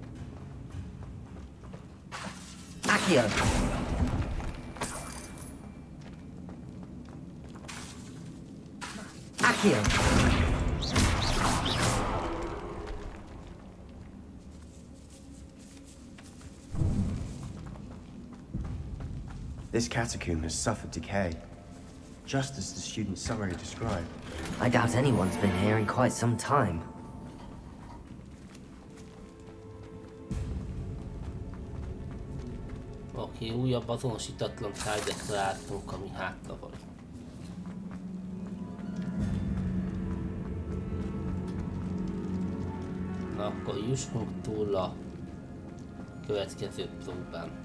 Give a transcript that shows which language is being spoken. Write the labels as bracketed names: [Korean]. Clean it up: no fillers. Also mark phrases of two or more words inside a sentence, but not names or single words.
[English] Accio! Accio! This catacomb has suffered decay, just as the student's summary described. I doubt anyone's been here in quite some time. [Hungarian] Oké, újabb azonosítatlan tárgyat látunk, ami hátra van. Na akkor jussunk túl a következő próbán.